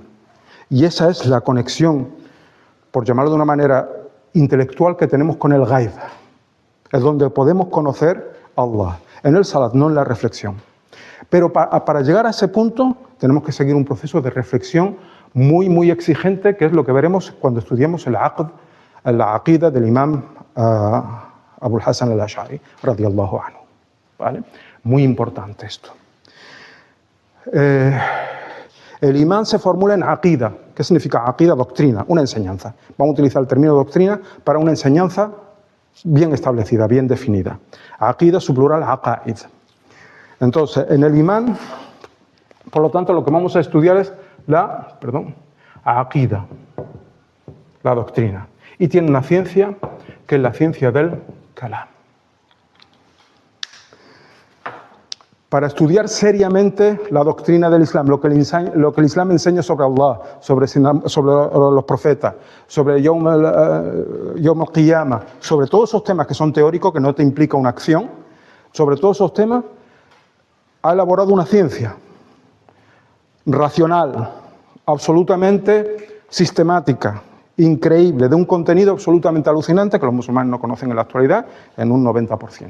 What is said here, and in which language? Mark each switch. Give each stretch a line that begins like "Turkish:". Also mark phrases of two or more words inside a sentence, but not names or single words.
Spanish: Y esa es la conexión, por llamarlo de una manera intelectual, que tenemos con el ghaib. Es donde podemos conocer a Allah. En el salat, no en la reflexión. Pero para llegar a ese punto tenemos que seguir un proceso de reflexión muy, muy exigente, que es lo que veremos cuando estudiemos la aqida del imam Abul Hasan al-Ash'ari,
Arabic: رضي الله عنه.
Spanish: ¿Vale? Muy importante esto. El imán se formula en aqida. ¿Qué significa aqida? Doctrina, una enseñanza. Vamos a utilizar el término doctrina para una enseñanza bien establecida, bien definida. Aqida, su plural, aqaid. Entonces, en el imán, por lo tanto, lo que vamos a estudiar es la aqida, la doctrina. Y tiene una ciencia que es la ciencia del kalam. Para estudiar seriamente la doctrina del Islam, lo que el Islam enseña sobre Allah, sobre los profetas, sobre
Arabic: يوم القيامة,
Spanish: sobre todos esos temas que son teóricos, que no te implica una acción, sobre todos esos temas, ha elaborado una ciencia racional, absolutamente sistemática, increíble, de un contenido absolutamente alucinante que los musulmanes no conocen en la actualidad en un 90%.